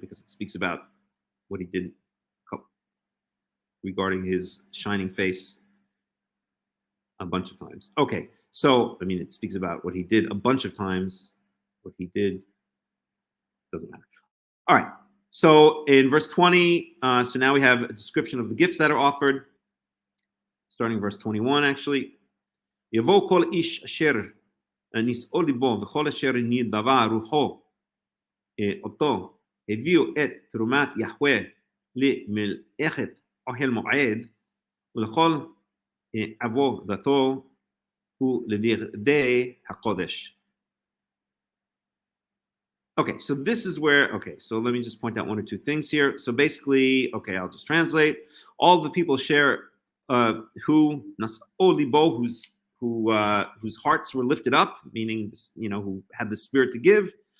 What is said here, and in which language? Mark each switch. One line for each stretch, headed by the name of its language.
English: Because it speaks about what he did regarding his shining face a bunch of times. Okay, so, I mean, it speaks about what he did a bunch of times. What he did doesn't matter. All right, so in verse 20, so now we have a description of the gifts that are offered, starting verse 21, actually.
Hebrew: יבוא כל איש אשר נישאו ליבו וכל אשר נדבה רוחו אותו הביאו את תרומת יהוה למלאכת אוהל מועד ולכל עבודתו ולבגדי הקודש.
English: Okay, so this is where, okay, so let me just point out one or two things here. So basically, okay, I'll just translate. All the people share who nas'o libo, whose hearts were lifted up, meaning, you know, who had the spirit to give.